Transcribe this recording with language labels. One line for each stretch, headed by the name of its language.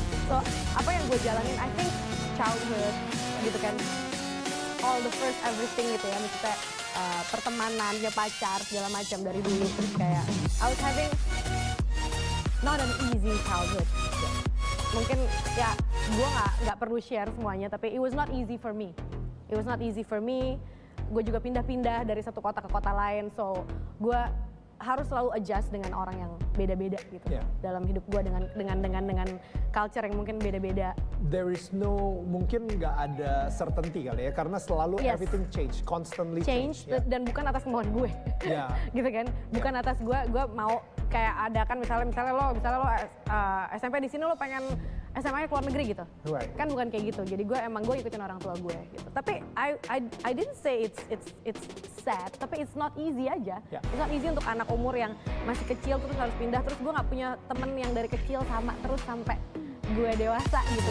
Indonesian: So apa yang gue jalanin,
English: I think childhood
Indonesian: gitu kan,
English: all the first everything
Indonesian: gitu ya, maksudnya pertemanan, ya pacar segala macam dari dulu, terus kayak
English: I was having not an easy childhood.
Indonesian: Mungkin ya gue nggak perlu share semuanya, tapi
English: it was not easy for me. It was not easy for me.
Indonesian: Gue juga pindah-pindah dari satu kota ke kota lain, so gue harus selalu adjust dengan orang yang beda-beda gitu dalam hidup gue, dengan culture yang mungkin beda-beda.
English: There is no,
Indonesian: mungkin nggak ada
English: certainty
Indonesian: kali ya, karena selalu
English: everything change, constantly change.
Indonesian: Dan bukan atas kemauan gue, gitu kan? Bukan atas gue mau kayak ada kan misalnya lo SMP di sini lo pengen SMA-nya keluar negeri gitu, kan bukan kayak gitu. Jadi gue ikutin orang tua gue gitu.
English: Tapi I didn't say it's sad, tapi it's not easy aja. It's not easy
Indonesian: untuk anak umur yang masih kecil terus harus pindah, terus gue nggak punya temen yang dari kecil sama terus sampai gue dewasa gitu.